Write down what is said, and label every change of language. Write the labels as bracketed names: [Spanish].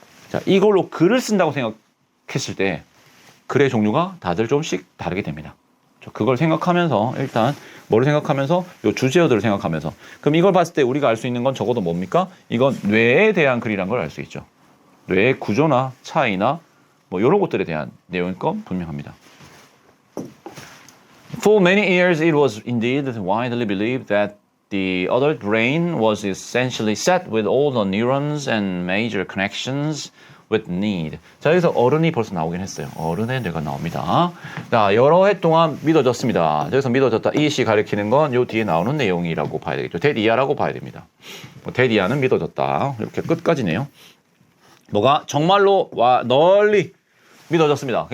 [Korean] 자, 이걸로 글을 쓴다고 생각했을 때 글의 종류가 다들 좀씩 다르게 됩니다. 그걸 생각하면서 일단 뭐를 생각하면서 요 주제어들을 생각하면서 그럼 이걸 봤을 때 우리가 알 수 있는 건 적어도 뭡니까? 이건 뇌에 대한 글이란 걸 알 수 있죠. 뇌의 구조나 차이나 이런 것들에 대한 내용일 건 분명합니다. [English] For many years, it was indeed widely believed that the adult brain was essentially set with all the neurons and major connections with need. [Korean] 자, 여기서 어른이 벌써 나오긴 했어요. 어른의 뇌가 나옵니다. 자, 여러 해 동안 믿어졌습니다. 여기서 믿어졌다. 이시 가리키는 건 요 뒤에 나오는 내용이라고 봐야 되겠죠. 데디아라고 봐야 됩니다. 데디아는 믿어졌다. 이렇게 끝까지네요. 뭐가 정말로 널리 믿어졌습니다.